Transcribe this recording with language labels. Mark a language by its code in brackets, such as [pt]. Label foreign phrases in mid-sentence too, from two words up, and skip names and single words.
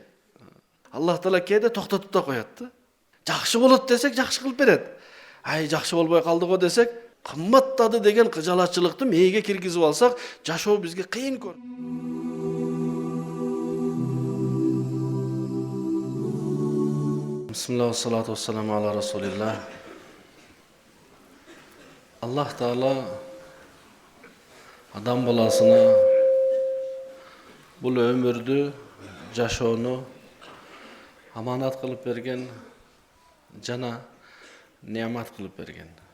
[ky] Аллах Таала кээде токтотуп да коет да. Жакшы болот десек, жакшы кылып берет. Ай, жакшы болбой калды го десек, кымбаттады деген кыжалатчылыкты мээге киргизип алсак, жашоо бизге кыйын көрүнөт. [ar] بسم الله الصلاة والسلام على رسول الله. [ky] Аллах Таала адам баласына бул өмүрдү, жашоону аманат кылып берген, жана неамат кылып берген.